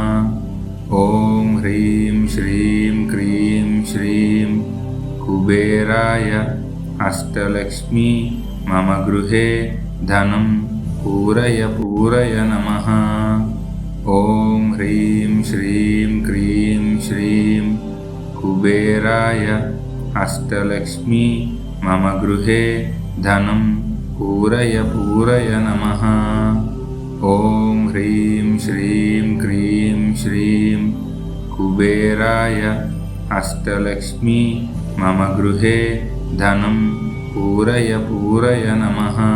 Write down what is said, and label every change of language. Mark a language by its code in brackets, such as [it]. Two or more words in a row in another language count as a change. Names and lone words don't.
[sa] ఓం హ్రీం శ్రీం క్రీం శ్రీం కుబేరాయ అష్టలక్ష్మీ మమ గృహే ధనం పూరయ పూరయ నమః. ఓం హ్రీం శ్రీం క్రీం శ్రీం కుబేరాయ అష్టలక్ష్మీ మమ గృహే ధనం पूरय पूरय नमः। ॐ ह्रीं श्रीं क्रीं श्रीं कुबेराय अष्टलक्ष्मी मम गृहे धनं पूरय पूरय नमः।